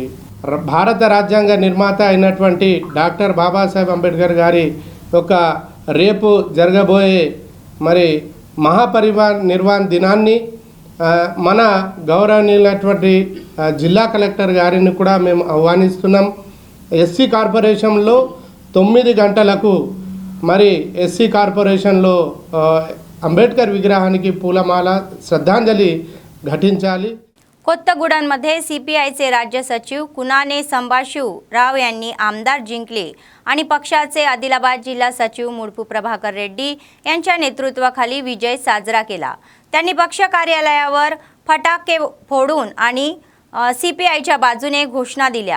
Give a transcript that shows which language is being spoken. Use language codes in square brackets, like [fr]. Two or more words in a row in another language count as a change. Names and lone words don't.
[te] భారత రాజ్యాంగ నిర్మాత అయినటువంటి డాక్టర్ బాబాసాహెబ్ అంబేద్కర్ గారి యొక్క రేపు జరగబోయే మరి మహాపరినిర్వాణ దినాన్ని మన గౌరవనీయులైనటువంటి జిల్లా కలెక్టర్ గారిని కూడా మేము ఆహ్వానిస్తున్నాం. ఎస్సీ కార్పొరేషన్లో 9 గంటలకు మరి ఎస్సీ కార్పొరేషన్లో అంబేద్కర్ విగ్రహానికి పూలమాల శ్రద్ధాంజలి ఘటించాలి. [mr] कोत्तगुडांमध्ये सीपीआयचे राज्य सचिव कुनाने संभाशिव राव यांनी आमदार जिंकले आणि पक्षाचे आदिलाबाद जिल्हा सचिव मुडपू प्रभाकर रेड्डी यांच्या नेतृत्वाखाली विजय साजरा केला। त्यांनी पक्ष कार्यालयावर फटाके फोडून आणि सीपीआयच्या बाजूने घोषणा दिल्या।